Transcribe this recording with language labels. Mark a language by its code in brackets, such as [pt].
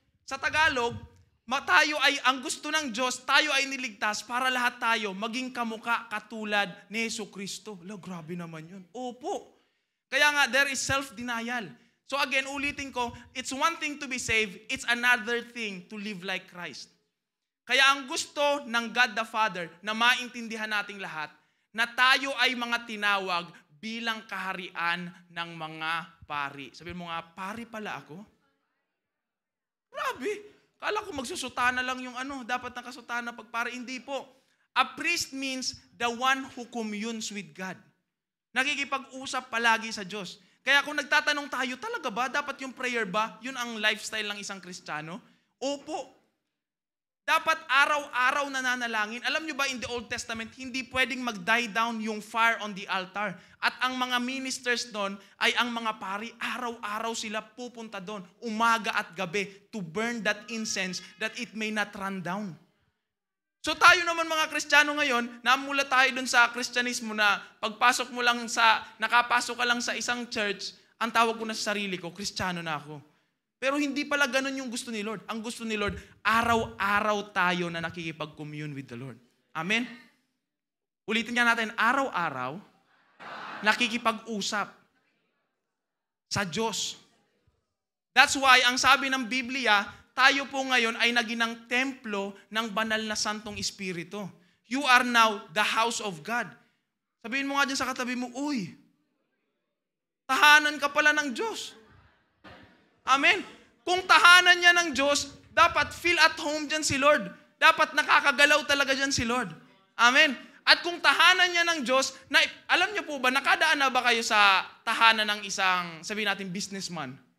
[tl] Sa Tagalog, ang gusto ng Diyos, tayo ay niligtas para lahat tayo maging kamukha katulad ni Jesucristo. Grabe naman yun. Opo. Kaya nga, [en] there is self-denial. So again, [tl] ulitin ko, [en] it's one thing to be saved, it's another thing to live like Christ. [tl] Kaya ang gusto ng God the Father na maintindihan nating lahat, na tayo ay mga tinawag bilang kaharian ng mga pari. Sabihin mo nga, pari pala ako? Grabe. Kala ko magsusutana lang yung dapat nakasutana pag pari. Hindi po. [en] A priest means the one who communes with God. [tl] Nakikipag-usap palagi sa Diyos. Kaya kung nagtatanong tayo, talaga ba? Dapat yung prayer ba? Yun ang lifestyle ng isang Kristiyano? Opo. Dapat araw-araw nananalangin. Alam nyo ba [en] in the Old Testament, [tl] hindi pwedeng mag-die down yung [en] fire on the altar. [tl] At ang mga ministers doon ay ang mga pari, araw-araw sila pupunta doon, umaga at gabi, [en] to burn that incense that it may not run down. [tl] So tayo naman mga Kristiyano ngayon, namula tayo dun sa Kristyanismo na nakapasok ka lang sa isang church, ang tawag ko na sa sarili ko, Kristiyano na ako. Pero hindi pala ganun yung gusto ni Lord. Ang gusto ni Lord, araw-araw tayo na nakikipag- [en] commune with the Lord. [tl] Amen? Ulitin nga natin, araw-araw, nakikipag-usap sa Diyos. [en] That's why, [tl] ang sabi ng Biblia, tayo po ngayon ay naginang templo ng banal na Santong Espiritu. [en] You are now the house of God. [tl] Sabihin mo nga dyan sa katabi mo, uy, tahanan ka pala ng Diyos. Amen. Kung tahanan niya ng Diyos, dapat feel at home dyan si Lord. Dapat nakakagalaw talaga dyan si Lord. Amen. At kung tahanan niya ng Diyos, alam niyo po ba, nakadaan na ba kayo sa tahanan ng isang, sabihin natin, businessman?